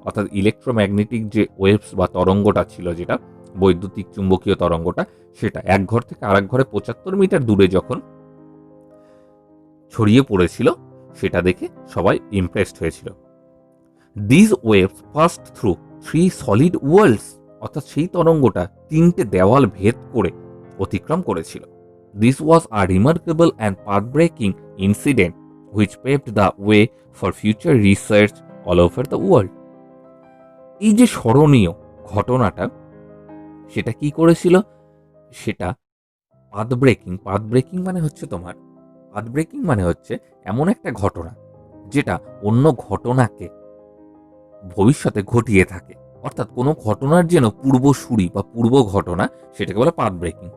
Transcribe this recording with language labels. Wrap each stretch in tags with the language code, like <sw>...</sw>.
<bn>অর্থাৎ ইলেকট্রোম্যাগনেটিক যে ওয়েভস বা তরঙ্গটা ছিল, যেটা বৈদ্যুতিক চুম্বকীয় তরঙ্গটা, সেটা এক ঘর থেকে আরেক ঘরে 75 মিটার দূরে যখন ছড়িয়ে পড়েছিল সেটা দেখে সবাই ইমপ্রেসড হয়েছিল।</bn> <en>this waves passed through 3 solid worlds,</en> <bn>অর্থাৎ সেই তরঙ্গটা 3টে দেওয়াল ভেদ করে অতিক্রম করেছিল।</bn> <en>This was a remarkable and path breaking incident which paved the way for future research all over the world.</en> <bn>এই যে স্মরণীয় ঘটনাটা, সেটা কি করেছিল, সেটা পাথ ব্রেকিং মানে হচ্ছে তোমার, পাথ ব্রেকিং মানে হচ্ছে এমন একটা ঘটনা যেটা অন্য ঘটনাকে ভবিষ্যতে ঘটিয়ে থাকে, অর্থাৎ কোনো ঘটনার যেন পূর্বসূরি বা পূর্ব ঘটনা, সেটাকে বলে পাথ ব্রেকিং।</bn>